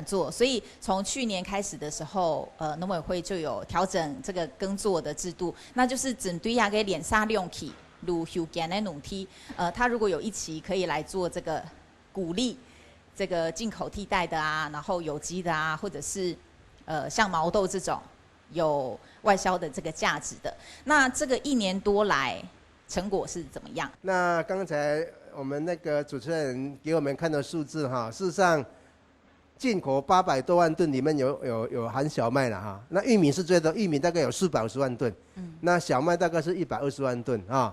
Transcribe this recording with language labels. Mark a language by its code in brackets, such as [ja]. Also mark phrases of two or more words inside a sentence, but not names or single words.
[zh] 作，所以從去年開始的時候，農委會就有調整這個耕作的制度，那就是針對那個連殺量期如後間的農地，它如果有一期可以來做這個鼓勵這個進口替代的啊，然後有機的啊，或者是像毛豆這種有外銷的這個價值的，那這個1年多來成果是怎麼樣？那剛才我们那个主持人给我们看的数字哈，事实上进口800多万吨里面有含小麦了哈。那玉米是最多，玉米大概有450万吨，那小麦大概是120万吨啊。